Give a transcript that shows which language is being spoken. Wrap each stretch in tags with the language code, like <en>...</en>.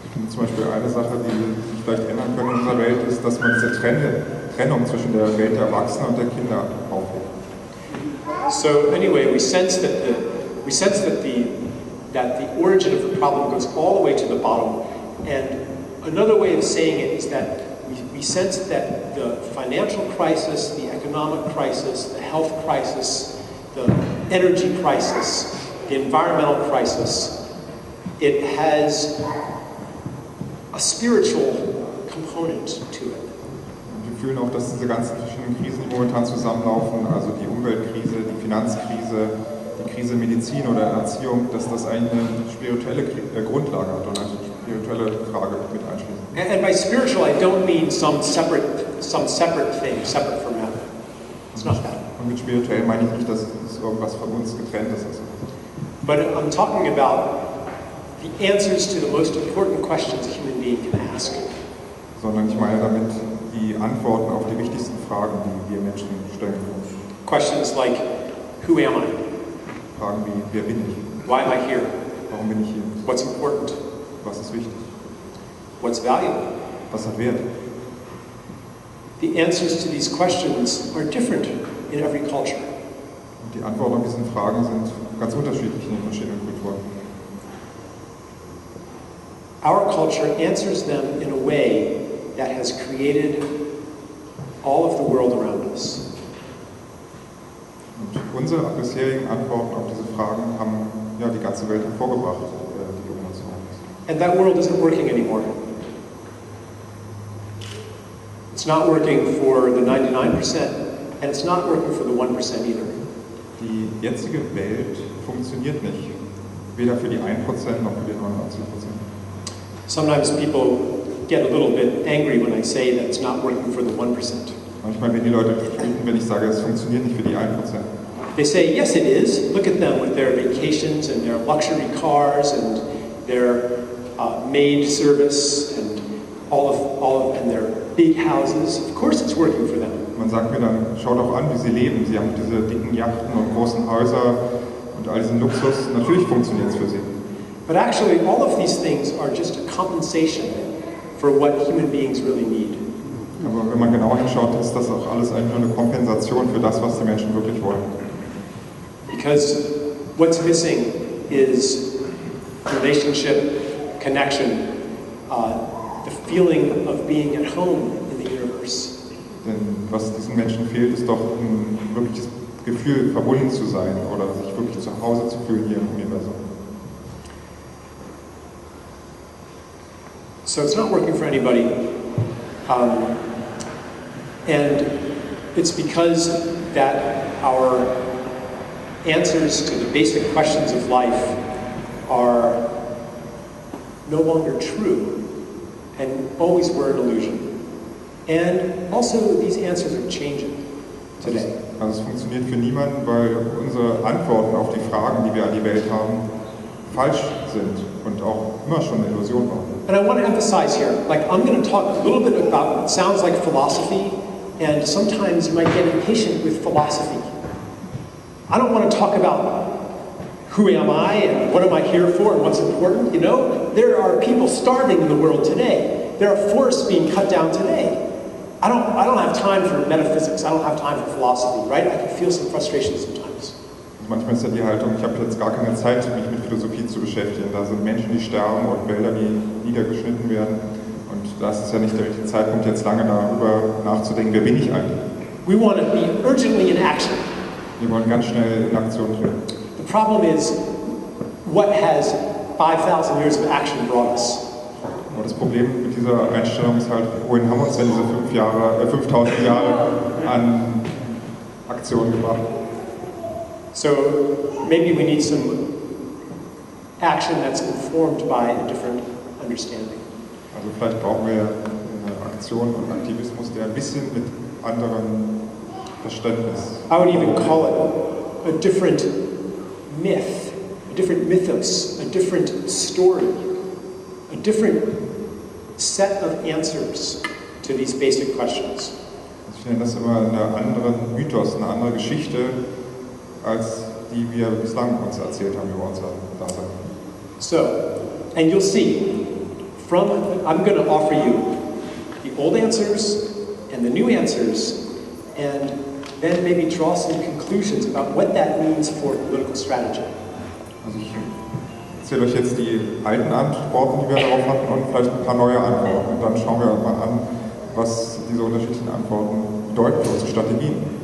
<de>Zum Beispiel eine Sache, die sich vielleicht ändern können in unserer Welt, ist, dass man diese Trennung zwischen der Welt der Erwachsenen und der Kinder aufhebt.</de> <en>So anyway, we sense that the origin of the problem goes all the way to the bottom. And another way of saying it is that we sense that the financial crisis, the economic crisis, the health crisis, the energy crisis, the environmental crisis, it has a spiritual component to it.</en> <de>Wir fühlen auch, dass diese ganzen verschiedenen Krisen, die momentan zusammenlaufen, also die Umweltkrise, die Finanzkrise, die Krise Medizin oder Erziehung, dass das eigentlich eine spirituelle Grundlage hat und eine spirituelle Frage mit einschließt.</de> <en>And by spiritual, I don't mean some separate thing, separate from matter. It's not that.</en> <de>Und mit spirituell meine ich nicht, dass es irgendwas von uns getrenntes ist.</de> <en>But I'm talking about the answers to the most important questions a human being can ask.</en> <de>Sondern ich meine damit die Antworten auf die wichtigsten Fragen, die wir Menschen stellen können.</de> <en>Questions like, who am I?</en> <de>Fragen wie, wer bin ich?</de> <en>Why am I here?</en> <de>Warum bin ich hier?</de> <en>What's important?</en> <de>Was ist wichtig?</de> <en>What's valuable?</en> <de>Was hat Wert?</de> <en>The answers to these questions are different in every culture.</en> <de>Und die Antworten auf diese Fragen sind ganz unterschiedlich in den verschiedenen Kulturen.</de> <en>Our culture answers them in a way that has created all of the world around us.</en> <de>Und unsere bisherigen Antworten auf diese Fragen haben die ganze Welt hervorgebracht, die um uns herum ist.</de> <en>And that world isn't working anymore. It's not working for the 99%, and it's not working for the 1% either.</en> <de>Die jetzige Welt funktioniert nicht, weder für die 1% noch für die 99%.</de> <en>Sometimes people get a little bit angry when I say that it's not working for the 1%.</en> <de>Manchmal werden die Leute wütend, wenn ich sage, es funktioniert nicht für die 1%.</de> <en>They say, yes, it is. Look at them with their vacations and their luxury cars and their maid service and and their big houses. Of course, it's working for them.</en> <de>Man sagt mir dann, schau doch an, wie sie leben. Sie haben diese dicken Yachten und großen Häuser und all diesen Luxus. Natürlich funktioniert es für sie.</de> <en>But actually, all of these things are just a compensation for what human beings really need.</en> <de>Aber wenn man genau hinschaut, ist das auch alles eigentlich nur eine Kompensation für das, was die Menschen wirklich wollen.</de> <en>Because what's missing is relationship, connection, the feeling of being at home in the universe.</en> <de>Denn was diesen Menschen fehlt, ist doch ein wirkliches Gefühl, verbunden zu sein oder sich wirklich zu Hause zu fühlen hier im Universum.</de> <en>So it's not working for anybody. And it's because that our answers to the basic questions of life are no longer true and always were an illusion. And also these answers are changing today.</en> <de>Also es funktioniert für niemanden, weil unsere Antworten auf die Fragen, die wir an die Welt haben, falsch sind und auch immer schon eine Illusion waren.</de> <en>And I want to emphasize here, like I'm going to talk a little bit about what sounds like philosophy, and sometimes you might get impatient with philosophy. I don't want to talk about who am I and what am I here for and what's important. You know, there are people starving in the world today. There are forests being cut down today. I don't have time for metaphysics. I don't have time for philosophy, right? I can feel some frustration sometimes.</en> <de>Manchmal ist ja die Haltung, ich habe jetzt gar keine Zeit, mich mit Philosophie zu beschäftigen. Da sind Menschen, die sterben und Wälder, die niedergeschnitten werden. Und Und das ist ja nicht der richtige Zeitpunkt, jetzt lange darüber nachzudenken, wer bin ich eigentlich?</de> <en>We want to be urgently in action.</en> <de>Wir wollen ganz schnell in Aktion treten.</de> <en>The problem is, what has 5,000 years of action brought us?</en> <de>Aber das Problem mit dieser Einstellung ist halt, wohin haben uns denn diese 5000 Jahre an Aktion gebracht?</de> <en>So maybe we need some action that's informed by a different understanding.</en> <de>Also vielleicht brauchen wir eine Aktion und Aktivismus, der ein bisschen mit anderem Verständnis.</de> <en>I would even call it a different myth, a different mythos, a different story, a different set of answers to these basic questions.</en> <de>Ich nenne das immer einen anderen Mythos, eine andere Geschichte, als die wir bislang uns erzählt haben über unser Dasein.</de> <en>So, and you'll see, I'm going to offer you the old answers and the new answers, and then maybe draw some conclusions about what that means for political strategy.</en> <de>Also ich erzähle euch jetzt die alten Antworten, die wir darauf hatten, und vielleicht ein paar neue Antworten. Und dann schauen wir mal an, was diese unterschiedlichen Antworten bedeuten für unsere Strategien.</de>